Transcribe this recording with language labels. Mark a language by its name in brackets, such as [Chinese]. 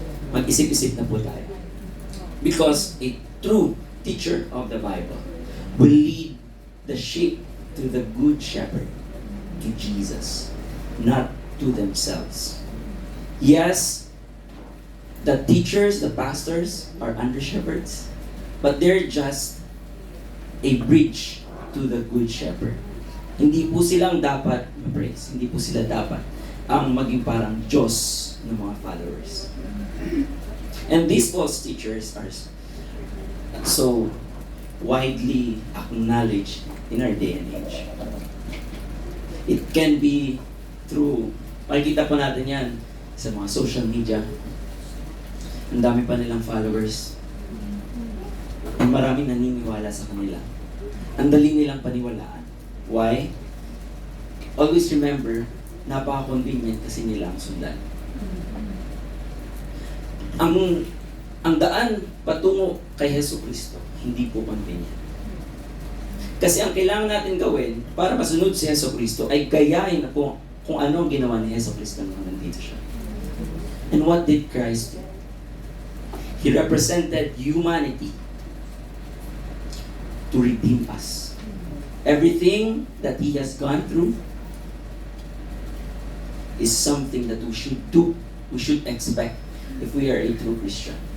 [Filipino] Mag-isip-isip na po tayo. [English] Because a true teacher of the Bible will lead the sheep to the good shepherd, to Jesus, not to themselves. Yes, the teachers, the pastors are under shepherds, but they're just a bridge to the good shepherd. [Filipino] Hindi po silang dapat ma-praise. Hindi po sila dapat ang maging parang Diyos ng mga followers. [English] And these false teachers are so widely acknowledged in our day and age. It can be through, [Filipino] makikita po natin yan sa mga social media. Ang dami pa nilang followers. And maraming naniniwala sa kanila. Ang dali nilang paniwalaan. [English] Why? Always remember, [Filipino] napaka-convenient kasi nila ang sundan. Ang daan patungo kay Hesus Kristo, hindi po convenient. Kasi ang kailangan natin gawin para masunod si Hesus Kristo ay gayahin na po kung ano ang ginawa ni Hesus Kristo nung nandito siya. [English] And what did Christ do? He represented humanity to redeem us. Everything that He has gone through is something that we should do, we should expect if we are a true Christian.